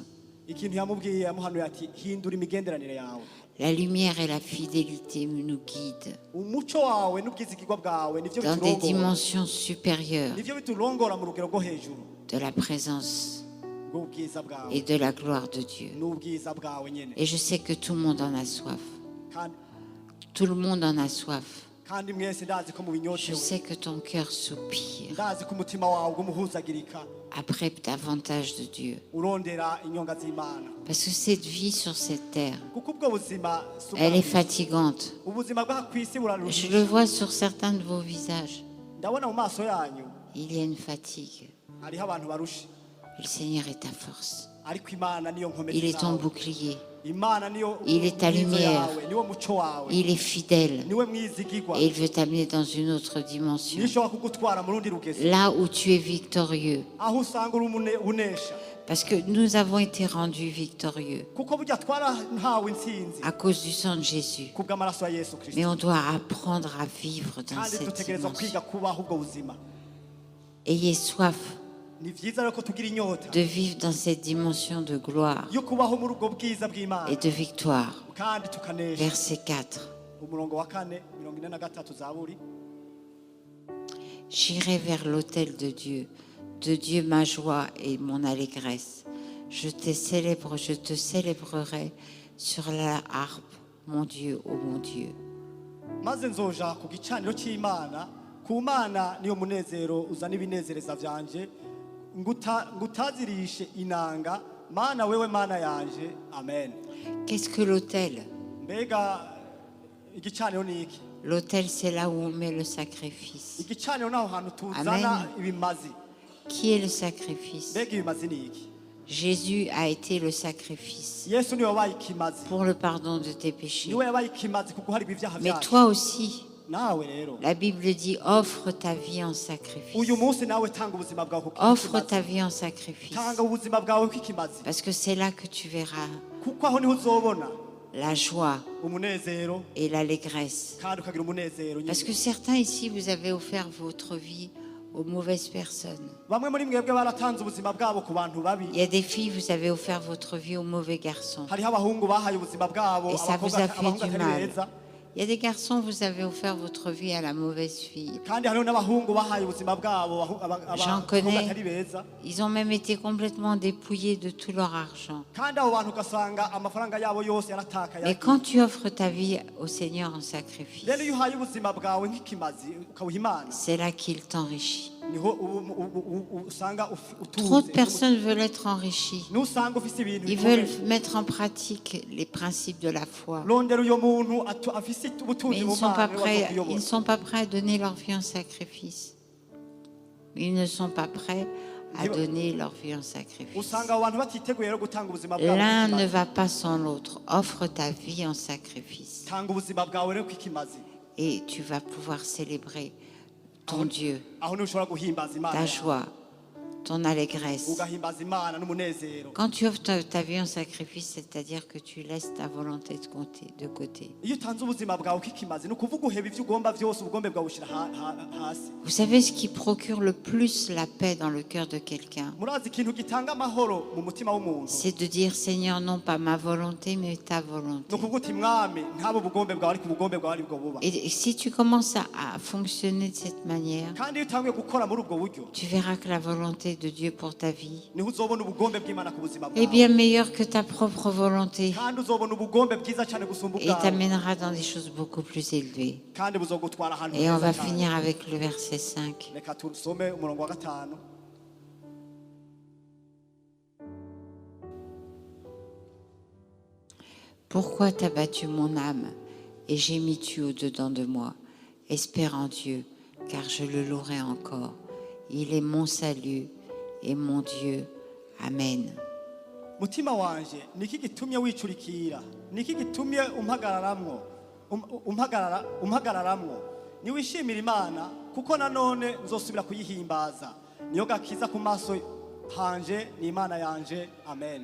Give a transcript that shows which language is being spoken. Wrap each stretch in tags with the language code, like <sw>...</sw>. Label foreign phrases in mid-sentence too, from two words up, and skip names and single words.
<rn>ikintu yamubwiye yamuhanuye ati hindura imigenderanire yawe,</rn> <fr>La lumière et la fidélité nous guident</fr> <rn>umuco wawe n'ubwizigirwa bwawe nivyo</rn> <fr>dans des</fr> <rn>biturongora,</rn> <fr>dimensions supérieures</fr> <rn>nivyo biturongora mu rugero rwo hejuru</rn> <fr>de la présence</fr> <rn>rw'ubwiza bwawe</rn> <fr>et de la gloire de Dieu.</fr> <rn>n'ubwiza bwawe nyene.</rn> <fr>Et je sais que tout le monde en a soif.</fr> <rn>Kandi-</rn> <fr>Tout le monde en a soif.</fr> <rn>kandi mwese ndazi ko</rn> <fr>Je</fr> <rn>mubinyotewe,</rn> <fr>sais que ton cœur soupire</fr> <rn>ndazi ko umutima wawe ugumuhuzagirika</rn> <fr>après davantage de Dieu.</fr> <rn>urondera inyonga z'Imana,</rn> <fr>Parce que cette vie sur cette terre,</fr> <rn>kuko ubwo buzima si</rn> <fr>elle est</fr> <rn>ubwanyu.</rn> <fr>fatigante.</fr> <rn>ubuzima bwa kwisi</rn> <fr>Je</fr> <rn>buraruhije.</rn> <fr>le vois sur certains de vos visages.</fr> <rn>ndabona mu maso yanyu</rn> <fr>Il y a une fatigue.</fr> <rn>hariho abantu barushe,</rn> <fr>Le Seigneur est ta force.</fr> <rn>ariko Imana niyo nkomezi</rn> <fr>Il est ton</fr> <rn>zawe.</rn> <fr>bouclier.</fr> <rn>Imana niyo</rn> <fr>Il est ta</fr> <rn>mwizo</rn> <fr>lumière.</fr> <rn>yawe, niwo muco wawe,</rn> <fr>Il est fidèle.</fr> <rn>niwe mwizigirwa,</rn> <fr>Et il veut t'amener dans une autre dimension.</fr> <rn>nishobora kugutwara mu rundi rugezo,</rn> <fr>Là où tu es victorieux.</fr> <rn>aho usanga uri unesha,</rn> <fr>Parce que nous avons été rendus victorieux</fr> <rn>kuko burya twarahawe intsinzi</rn> <fr>à cause du sang de Jésus.</fr> <rn>kubw'amaraso ya Yesu Kristo,</rn> <fr>Mais on doit apprendre à vivre dans</fr> <rn>kandi</rn> <fr>cette</fr> <rn>dutegerezwa</rn> <fr>dimension.</fr> <rn>kwiga kubaho ubwo buzima.</rn> <fr>Ayez soif</fr> <rn>ni vyiza rero ko tugira inyota</rn> <fr>de vivre dans cette dimension de gloire</fr> <rn>yo kubaho muri ubwo bwiza bw'Imana,</rn> <fr>et de victoire.</fr> <rn>kandi tukanesha.</rn> <fr>Verset 4.</fr> <rn>umurongo wa 4:43 zaburi.</rn> <fr>J'irai vers l'autel de Dieu ma joie et mon allégresse. Je te célébrerai sur la harpe, mon Dieu, ô mon Dieu.</fr> <rn>maze nzoja ku gicaniro cy'Imana, ku Mana niyo munezero uzana ibinezereza vyanje, ngutazirishe inanga, Mana wewe Mana yanje. Amen.</rn> <fr>Qu'est-ce que l'autel?</fr> <rn>mbega igicaniro ni iki?</rn> <fr>L'autel, c'est là où on met le sacrifice.</fr> <rn>igicaniro naho hantu tuzana Amen. ibimazi.</rn> <fr>Qui est le sacrifice?</fr> <rn>mbega ibimazi ni iki?</rn> <fr>Jésus a été le sacrifice</fr> <rn>Yesu niwe wabaye ikimazi, pour le pardon de tes péchés. niwe yabaye ikimazi kuko hari ibyaha</rn> <fr>Mais</fr> <rn>byacu.</rn> <fr>toi aussi,</fr> <rn>nawe rero</rn> <fr>La Bible dit offre ta vie en</fr> <rn>uyu</rn> <fr>sacrifice.</fr> <rn>munsi nawe tanga ubuzima bwawe</rn> <fr>Offre ta vie en sacrifice.</fr> <rn>tanga ubuzima bwawe kw'ikimazi</rn> <fr>Parce que c'est là que tu verras</fr> <rn>kuko aho niho uzobona</rn> <fr>la joie</fr> <rn>umunezero</rn> <fr>et l'allégresse.</fr> <rn>kandi ukagira umunezero</rn> <fr>Parce que certains ici, vous avez offert votre vie aux mauvaises personnes.</fr> <rn>bamwe muri mwebwe baratanze ubuzima bwabo ku bantu babi</rn> <fr>Il y a des filles, vous avez offert votre vie aux mauvais garçons.</fr> <rn>hariho abahungu bahaye ubuzima bwabo</rn> <fr>Et ça vous a fait</fr> <rn>abahungu</rn> <fr>du</fr> <rn>atari</rn> <fr>mal.</fr> <rn>beza</rn> <fr>Il y a des garçons, vous avez offert votre vie à la mauvaise fille.</fr> <rn>kandi hariho n'abahungu bahaye ubuzima bwabo</rn> <fr>J'en</fr> <rn>abahungu</rn> <fr>connais.</fr> <rn>atari beza</rn> <fr>Ils ont même été complètement dépouillés de tout leur argent.</fr> <rn>kandi abo bantu ugasanga amafaranga yabo yose yaratakaye</rn> <fr>Mais quand tu offres ta vie au Seigneur en sacrifice,</fr> <rn>rero iyo uhaye ubuzima bwawe nk'ikimazi ukawuha imana</rn> <fr>c'est là qu'il t'enrichit.</fr> <rn>niho usanga</rn> <fr>Trop de</fr> <rn>utuze</rn> <fr>personnes veulent être enrichies.</fr> <rn>nusanga ufise ibintu</rn> <fr>Ils</fr> <rn>bikomeye.</rn> <fr>veulent mettre en pratique les principes de la foi.</fr> <rn>rondera uyo muntu afise</rn> <fr>Mais</fr> <rn>ubutunzi</rn> <fr>ils ne</fr> <rn>mu</rn> <fr>sont pas</fr> <rn>mana</rn> <fr>prêts, ils ne</fr> <rn>kuyobora</rn> <fr>sont pas prêts à donner leur vie en sacrifice. Ils ne sont pas prêts à donner leur vie en sacrifice.</fr> <rn>usanga abo bantu batiteguye rero gutanga ubuzima bwabo</rn> <fr>L'un ne</fr> <rn>kw'ikimazi.</rn> <fr>va pas sans l'autre. Offre ta vie en sacrifice.</fr> <rn>tanga ubuzima bwawe rero kw'ikimazi</rn> <fr>Et tu vas pouvoir célébrer ton Dieu,</fr> <rn>aho niho ushobora guhimbaza imana</rn> <fr>ta</fr> <rn>yawe.</rn> <fr>joie, ton allégresse.</fr> <rn>ugahimbaza imana n'umunezero</rn> <fr>Quand tu offres ta vie en sacrifice, c'est-à-dire que tu laisses ta volonté de côté.</fr> <rn>iyo utanze ubuzima bwawe kw'ikimazi ni ukuvuga uheba ibyo ugomba byose ubugombe bwawe ushyira hasi</rn> <fr>Vous savez ce qui procure le plus la paix dans le cœur de quelqu'un?</fr> <rn>murazi ikintu gitanga amahoro mu mutima w'umuntu</rn> <fr>C'est de dire, Seigneur, non pas ma volonté, mais ta</fr> <rn>ni</rn> <fr>volonté.</fr> <rn>ukuvuga uti mwami ntabo ubugombe bwawe ariko ubugombe bwawe aribwo buba</rn> <fr>Et si tu commences à fonctionner de cette manière,</fr> <rn>kandi iyo utangiye gukora muri ubwo buryo</rn> <fr>tu verras que la volonté de Dieu pour ta vie</fr> <rn>niho uzobona ubugombe bw'imana ku buzima</rn> <fr>est</fr> <rn>bwawe</rn> <fr>bien meilleure que ta propre volonté</fr> <rn>kandi uzobona ubugombe bwiza cyane gusumba</rn> <fr>et</fr> <rn>ubwawe</rn> <fr>t'amènera dans des choses beaucoup plus élevées.</fr> <rn>kandi buzogutwara ahantu</rn> <fr>Et on</fr> <rn>heza</rn> <fr>va</fr> <rn>cyane.</rn> <fr>finir avec le verset 5.</fr> <rn>reka tusome umurongo wa 5.</rn> <fr>Pourquoi t'as battu mon âme et gémis-tu au-dedans de moi? Espère en Dieu, car je le louerai encore. Il est mon salut et mon Dieu. Amen.</fr> <rn>mutima wanje niki gitumye wicurikira niki gitumye umpagararamwo niwishimira imana kuko nanone nzosubira kuyihimbaza niyo gakiza ku maso hanje ni imana yanje amen.</rn>